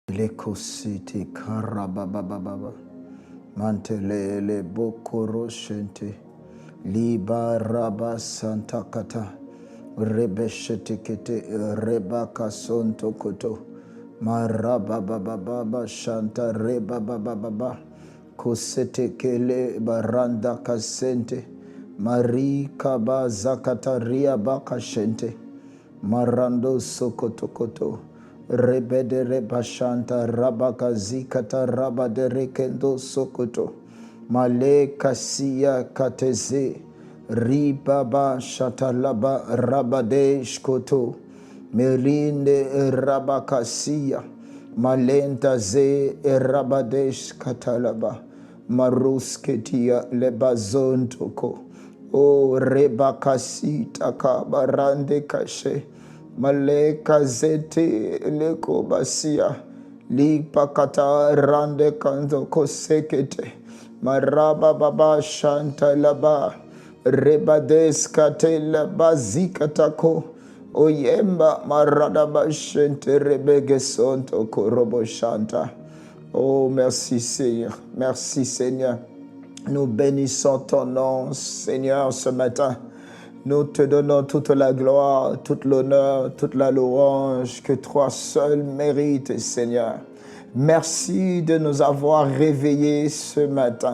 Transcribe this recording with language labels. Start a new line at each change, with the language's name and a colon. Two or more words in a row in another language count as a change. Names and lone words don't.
French: Lekositi karabababa mantelele bokoro shente liba raba santa kata rebeshete kete rebaka sonto koto marabababa shanta rebababa kosete kele baranda kasente marika ba zakataria baka shente marando sokoto koto rebedere bashanta rabaka zikata rabadere kendo sokoto male kasia kateze ribaba shatalaba rabade shkoto melinde rabakasia malenta ze rabadesh katalaba marusketia lebazontoko o rebakasita kabarande kashe maleka zete leko basia lipakata rande kanzo kosekete maraba baba shanta laba rebades katela bazikatako oyemba marada bashente rebege sonto korobo shanta. Oh merci Seigneur, merci Seigneur. Nous bénissons ton nom Seigneur ce matin. Nous te donnons toute la gloire, toute l'honneur, toute la louange que toi seul mérites, Seigneur. Merci de nous avoir réveillés ce matin.